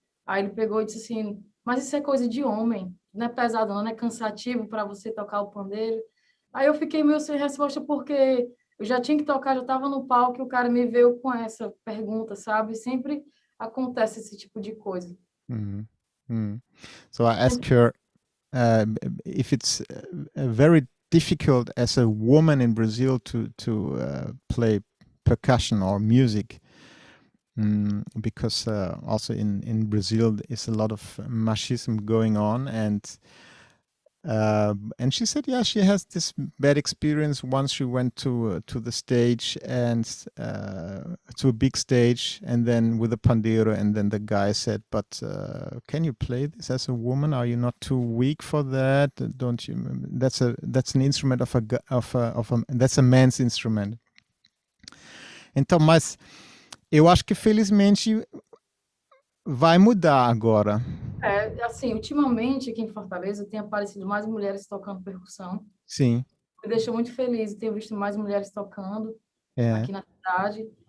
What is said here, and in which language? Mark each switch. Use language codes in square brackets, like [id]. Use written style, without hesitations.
[pt] Aí ele pegou e disse assim: mas isso é coisa de homem, não é pesado, não é cansativo para você tocar o pandeiro. Aí eu fiquei meio sem resposta, porque eu já tinha que tocar, já estava no palco e o cara me veio com essa pergunta, sabe? Sempre acontece esse tipo de coisa. [en] So I asked her if it's very difficult as a woman in Brazil to play percussion or music. Because also in Brazil is a lot of machismo going on, and And she said, yeah, she has this bad experience once she went to the stage and to a big stage, and then with a pandeiro, and then the guy said, "But can you play this as a woman? Are you not too weak for that? Don't you? That's an instrument that's a man's instrument." [pt] Então, mas eu acho que felizmente vai mudar agora. Assim, ultimamente aqui em Fortaleza tem aparecido mais mulheres tocando percussão. Sim. Me deixa muito feliz ter visto mais mulheres tocando aqui na cidade.